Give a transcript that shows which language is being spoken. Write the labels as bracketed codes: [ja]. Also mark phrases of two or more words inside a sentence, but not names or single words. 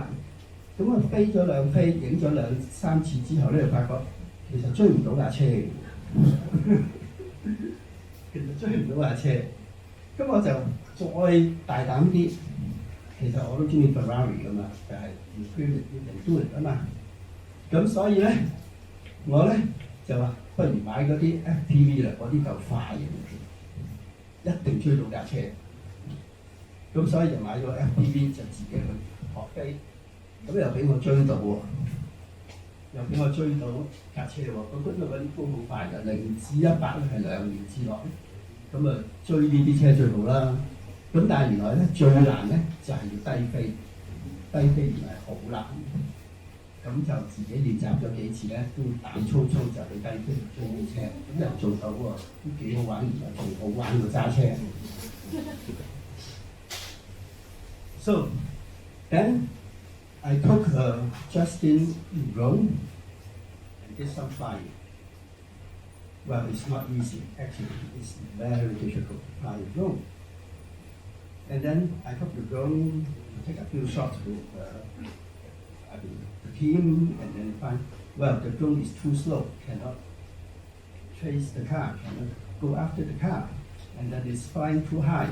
[yue] 咁啊飛咗兩飛，影咗2-3次之後咧，就發覺其實追唔到架車嘅，其實追唔到架車。咁我就再大膽啲，其實我都中意 Ferrari 噶嘛，就係 [en] you can do it [yue] 啊嘛。咁所以咧，我咧就話不如買嗰啲 FPV 啦，嗰啲夠快嘅，一定追到架車。咁所以就買咗 FPV 就自己去學飛，咁又俾我追到喎，又俾我追到架車喎。咁因為嗰啲風好快㗎，0至100係2年之內。咁啊追呢啲車最好啦。咁但係原來咧最難咧就係要低飛，低飛原來係好難。咁就自己練習咗幾次咧，都膽粗粗就去低飛追啲車，咁又做到喎，都幾好玩，原來仲好玩過揸車。 [en] So then I took Justin drone and did some flying. Well, it's not easy. Actually, it's very difficult to fly a drone. And then I took the drone to take a few shots with the team, and then find, well, the drone is too slow, cannot chase the car, cannot go after the car, and then it's flying too high.